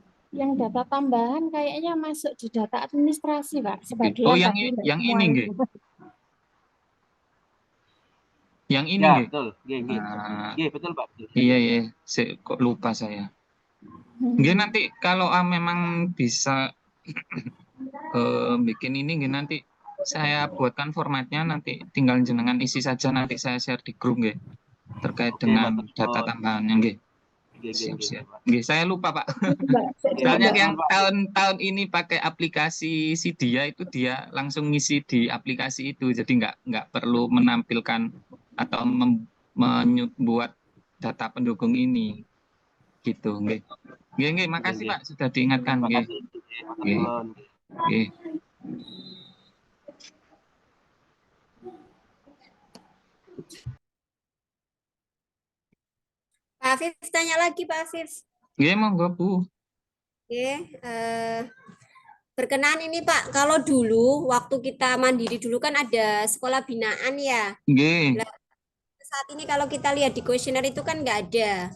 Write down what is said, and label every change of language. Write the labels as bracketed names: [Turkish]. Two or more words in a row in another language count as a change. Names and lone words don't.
[Indonesian] Yang data tambahan kayaknya masuk di data administrasi, Pak. Oh, Sebagian yang tapi enggak ini semuanya. nggih. Yang ini Ya, nggih. betul. Nggih. Nah, Nggih, betul, Pak. iya, kok lupa saya. Nggih, nanti kalau memang bisa bikin ini nggih, nanti saya buatkan formatnya, nanti tinggal jenengan isi saja, nanti saya share di grup nggih, terkait Oke, dengan matur data nuwun. tambahannya nggih. Nggih, Siap. Pak. Nggih, saya lupa Pak. Mbak, Soalnya Mbak. yang Nuwun, Pak. tahun ini pakai aplikasi si dia itu, dia langsung ngisi di aplikasi itu, jadi nggak perlu menampilkan atau membuat data pendukung ini, gitu. [Javanese] Nggih. Nggih, makasih [Indonesian] Nggih. Pak sudah diingatkan. Nggih. [Javanese] Makasih. Nggih, matur [Indonesian] Nggih. nuwun. Nggih. Pak Afif tanya lagi Pak Afif. [Javanese] Nggih, monggo Bu. [Indonesian] Oke, berkenaan ini Pak, kalau dulu waktu kita mandiri dulu kan ada sekolah binaan ya. Nggih. Saat ini kalau kita lihat di kuesioner itu kan nggak ada.